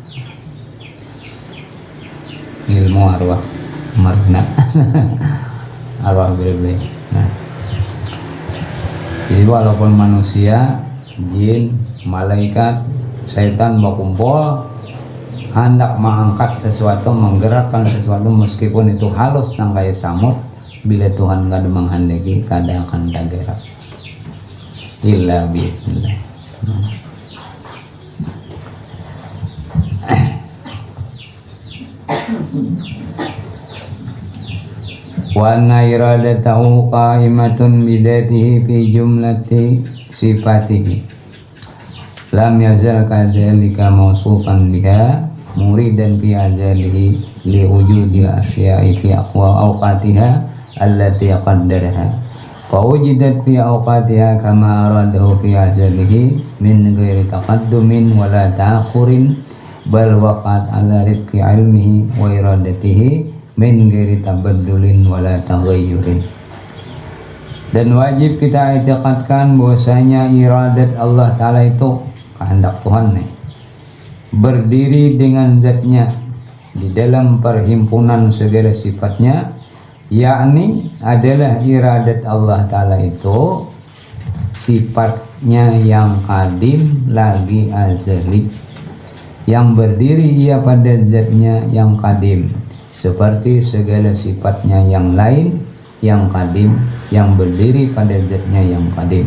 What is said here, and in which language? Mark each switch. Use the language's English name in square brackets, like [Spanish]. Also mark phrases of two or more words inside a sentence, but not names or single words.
[Indonesian] ilmu arwah marna arwah beri nah jadi walaupun manusia, jin, malaikat, setan berkumpul hendak mengangkat sesuatu, menggerakkan sesuatu meskipun itu halus nang kayak samut bila Tuhan kada menghendaki kada akan gerak [Arabic] إلا بإذن الله. وأن إرادته قائمة بذاته في جملة صفاته لم يزل كذلك موصوفا بها مريدا في أزله لوجود الأشياء في أقوى أوقاتها التي قدرها فوجدت في أوقاتها كما أراده في أجله من غير تقدم ولا تأخر بل وقت على رزق علمه وإرادته من غير تبدل ولا تغير. [Indonesian] Dan wajib kita i'tiqadkan bahwasanya iradat Allah Ta'ala itu kehendak Tuhan nih, berdiri dengan zatnya di dalam perhimpunan segala sifatnya, yakni adalah iradat Allah Ta'ala itu sifatnya yang qadim lagi azali, yang berdiri ia pada zatnya yang qadim, seperti segala sifatnya yang lain yang qadim, yang berdiri pada zatnya yang qadim.